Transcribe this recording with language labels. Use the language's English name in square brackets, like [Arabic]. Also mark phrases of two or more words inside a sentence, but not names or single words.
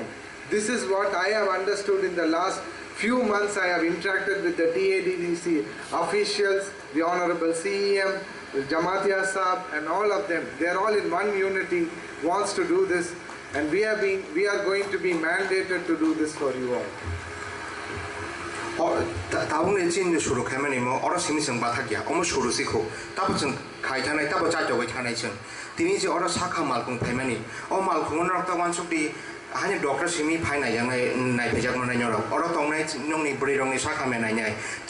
[English] This is what I have understood in the last few months. I have interacted with the TADC officials, the Honorable CEM, Jamatia Saab, and all of them. They are all in one unity, wants to do this, and we are going to be mandated to do this for you all. [Kok Borok] ताबुने चिन सुरु खायमानि म अर सिमि जों बाथागिया अम सुरु सिखौ ताब जों खायथानाय ताब जाजोबै थानाय जों तिनि जे अर साखा मालकुं फायमानि अ मालकुं नरता वानसुकदि हानि डॉक्टर सिमि फायनाय जानाय नायफैजाक मोननाय नरक अर तंनाय नंनि ब्रै रंनि साखा मेनायनाय जे